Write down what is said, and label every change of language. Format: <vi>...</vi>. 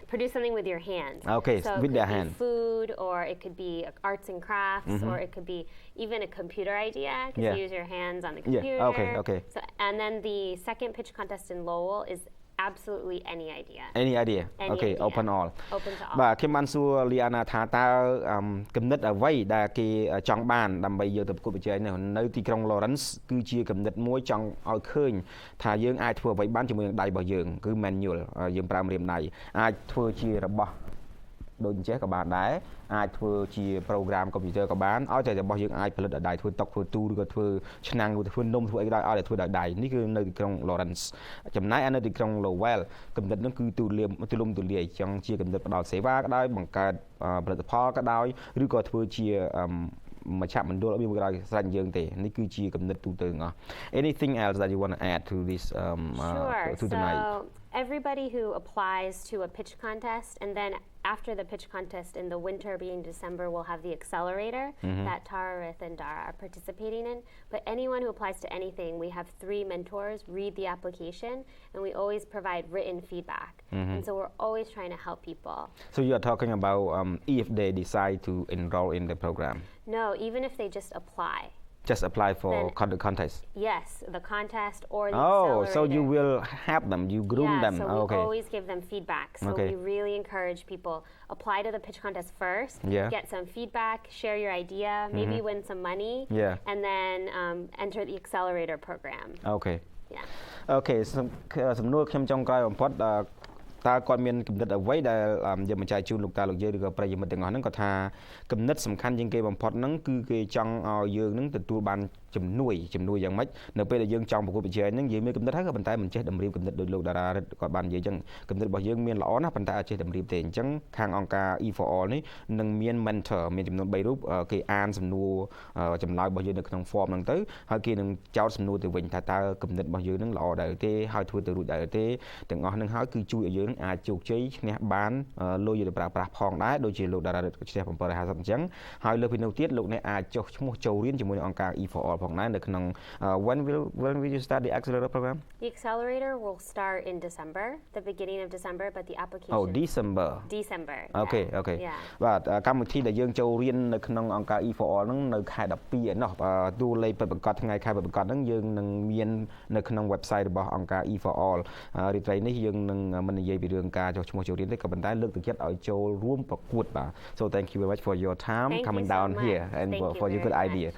<en>Produce something with your hands. Okay, so with their hand. Food, or it could be arts and crafts, or it could be even a computer idea because you use your hands on the computer. Yeah. Okay. So, and then the second pitch contest in Lowell is absolutely any idea. Any idea. Okay, open all. Open to all.</en> <km>បាទខ្ញុំបានសួរ Liana ថាតើគំនិតអ្វីដែលគេចង់បានដើម្បីយកទៅប្រកួតប្រជែងនៅទីក្រុង Lawrence គឺជាគំនិតមួយចង់ឲ្យឃើញថាយើងអាចធ្វើអ្វីបានជាមួយនឹងដៃរបស់យើងគឺ manual យើងប្រើម្រាមដៃអាចធ្វើជារបស់ ដូចអញ្ចេះក៏បានដែរអាចធ្វើជា program កុំព្យូទ័រក៏បានឲ្យតែរបស់យើងអាចផលិតដោយដៃធ្វើតុធ្វើទូឬក៏ធ្វើឆ្នាំងឬធ្វើនំធ្វើអីក៏ដោយឲ្យតែធ្វើដោយដៃនេះគឺនៅទីក្រុង Lawrence ចំណែកនៅទីក្រុង Lowell គំនិតនោះគឺទូលំទូលាយចង់ជាគំនិតផ្ដល់សេវាក៏ដោយបង្កើតផលិតផលក៏ដោយឬក៏ធ្វើជាមជ្ឈមណ្ឌលមានក៏ដោយស្រេចយើងទេនេះគឺជាគំនិតទូទៅទាំងអស់</km> <en>Anything else that you want to add to this to tonight Everybody who applies to a pitch contest, and then after the pitch contest in the winter, being December, we'll have the accelerator that Tararith and Dara are participating in. But anyone who applies to anything, we have 3 mentors read the application, and we always provide written feedback. And so we're always trying to help people. So you are talking about if they decide to enroll in the program? No, even if they just apply. Just apply for the contest? Yes, the contest or the accelerator. So you will help them, you groom them. So we always give them feedback. So we really encourage people, apply to the pitch contest first, get some feedback, share your idea, maybe win some money, and then enter the accelerator program. Okay. Yeah.</en> <km>Okay, សំណួរខ្ញុំចុងក្រោយបំផុតតើគាត់មានគំនិតអ្វីដែលយើងបញ្ជាក់ជូនលោកតាលោកយាយឬក៏ប្រិយមិត្តទាំងអស់ហ្នឹងគាត់ថាគំនិតសំខាន់ជាងគេបំផុតហ្នឹងគឺគេចង់ឲ្យយើងហ្នឹងទទួលបានជំនួយយ៉ាងម៉េចនៅពេលដែលយើងចង់ប្រកួតប្រជែងហ្នឹងយើងមានគំនិតហើយក៏ប៉ុន្តែមិនចេះតម្រៀបគំនិតដោយលោកតារារិទ្ធគាត់បាននិយាយអញ្ចឹងគំនិតរបស់យើងមានល្អណាស់ប៉ុន្តែអាចចេះតម្រៀបទេអញ្ចឹងខាងអង្គការ E4all នេះនឹងមាន mentor មានចំនួន3រូបគេអានសំណួរ ចម្លើយរបស់យើងនៅក្នុង form ហ្នឹងទៅហើយគេនឹងចោទសំណួរទៅវិញថាតើគំនិតរបស់យើងហ្នឹងល្អដែរទេហើយធ្វើទៅរួចដែរទេទាំងអស់ហ្នឹងហើយគឺជួយឲ្យយើងអាចជោគជ័យឈ្នះបានលុយទៅប្រើប្រាស់ផងដែរដូចជាលោកតារារិទ្ធឈ្នះ750អញ្ចឹងហើយលើពីនោះទៀតលោកអ្នកអាចចុះឈ្មោះចូលរៀនជាមួយនឹងអង្គការ E4all ផងដែរនៅក្នុង</km> <en>when will you start the accelerator program? The accelerator will start in December, the beginning of December, but the application December. Okay. Yeah.</en> <km>បាទកម្មវិធីដែលយើងចូលរៀននៅក្នុងអង្គការ E4all ហ្នឹងនៅខែ12ឯណោះតួលេខពិតប្រាកដថ្ងៃខែពិតប្រាកដហ្នឹងយើងនឹងមាននៅក្នុង website របស់អង្គការ E4all រីត្រីនេះយើងនឹងមិននិយាយពីរឿងការចុះឈ្មោះចូលរៀនទេក៏ប៉ុន្តែលើកទឹកចិត្តឲ្យចូលរួមប្រកួតបាទ</km> <en>So thank you very much for your time coming down here and for your good idea.</en>